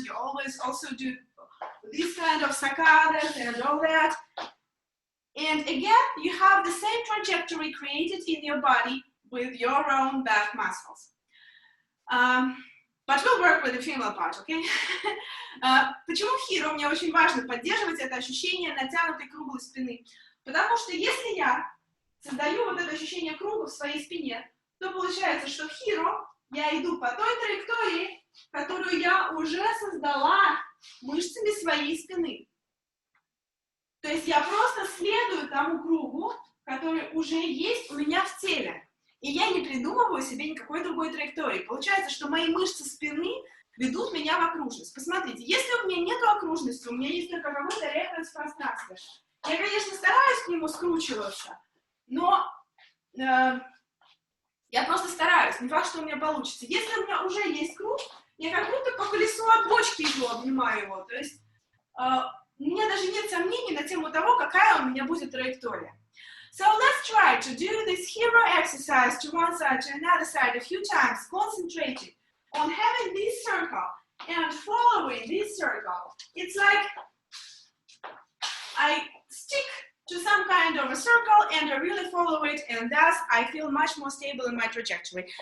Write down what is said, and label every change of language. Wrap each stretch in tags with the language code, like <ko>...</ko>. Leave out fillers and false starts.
<en>You always also do this kind of saccadas and all that. And again, you have the same trajectory created in your body with your own back muscles. But we'll work with the female part, okay?</en> <ru>Почему в hero мне очень важно поддерживать это ощущение натянутой круглой спины? Потому что если я создаю вот это ощущение круга в своей спине, то получается, что в hero я иду по той траектории, которую я уже создала мышцами своей спины. То есть я просто следую тому кругу, который уже есть у меня в теле. И я не придумываю себе никакой другой траектории. Получается, что мои мышцы спины ведут меня в окружность. Посмотрите, если у меня нет окружности, у меня есть только какой-то референс пространства. Я, конечно, стараюсь к нему скручиваться, но я просто стараюсь. Не факт, что у меня получится. Если у меня уже есть круг, я как будто по колесу от бочки иду, обнимаю его. То есть у меня даже нет сомнений на тему того, какая у меня будет траектория.</ru> <en>So let's try to do this hero exercise to one side, to another side a few times, concentrating on having this circle and following this circle. It's like I stick to some kind of a circle and I really follow it, and thus I feel much more stable in my trajectory.</en>